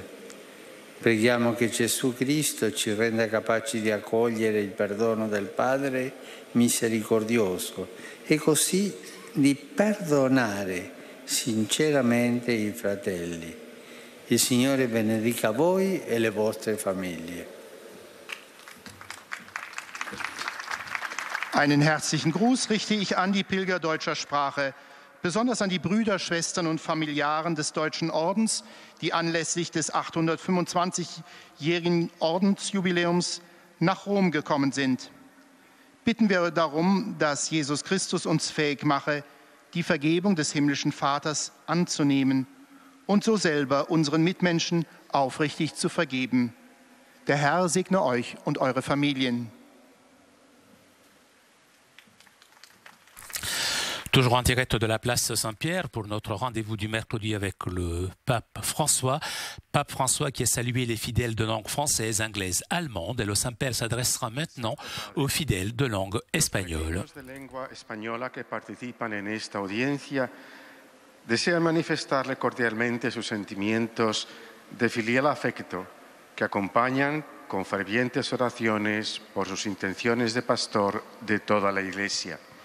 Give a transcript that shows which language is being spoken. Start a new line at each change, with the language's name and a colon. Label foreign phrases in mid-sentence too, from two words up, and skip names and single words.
Italian: Preghiamo che Gesù Cristo ci renda capaci di accogliere il perdono del Padre misericordioso e così di perdonare sinceramente i fratelli. Il Signore benedica voi e le vostre famiglie.
German: Einen herzlichen Gruß richte ich an die Pilger deutscher Sprache, besonders an die Brüder, Schwestern und Familiaren des Deutschen Ordens, die anlässlich des 825-jährigen Ordensjubiläums nach Rom gekommen sind. Bitten wir darum, dass Jesus Christus uns fähig mache, die Vergebung des himmlischen Vaters anzunehmen und so selber unseren Mitmenschen aufrichtig zu vergeben. Der Herr segne euch und eure Familien.
French: Toujours en direct de la place Saint-Pierre pour notre rendez-vous du mercredi avec le pape François. Pape François qui a salué les fidèles de langue française, anglaise, allemande. Et le Saint-Père s'adressera maintenant aux fidèles de langue espagnole.
Spanish: Los de lengua española que participan en esta audiencia desean manifestarle cordialmente sus sentimientos de filial afecto que acompañan con fervientes oraciones por sus intenciones de pastor de toda la Iglesia.